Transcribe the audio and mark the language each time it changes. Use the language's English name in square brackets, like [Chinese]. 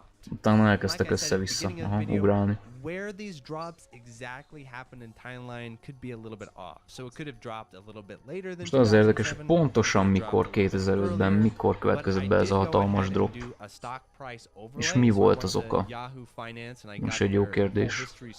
[Hungarian] Utána elkezdtek össze-vissza, ugrálni. [English] Where these drops exactly happened in timeline could be a little bit off. So it could have dropped a little bit later than. [Hungarian] Most az érdekes, hogy pontosan mikor 2005-ben, mikor következett be ez a hatalmas drop. És mi volt az oka? Most egy jó kérdés.